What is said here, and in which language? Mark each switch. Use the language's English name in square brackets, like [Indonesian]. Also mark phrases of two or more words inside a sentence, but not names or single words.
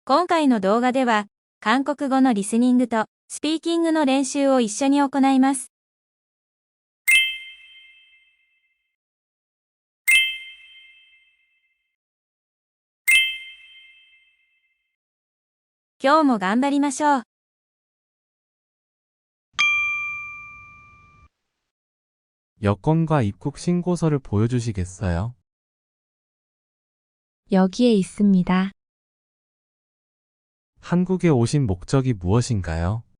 [Japanese] 今回の動画では、韓国語のリスニングとスピーキングの練習を一緒に行います。今日も頑張りましょう。 [Korean] 여권과 입국 신고서를 보여주시겠어요? 여기에 있습니다. 한국에 오신 목적이 무엇인가요?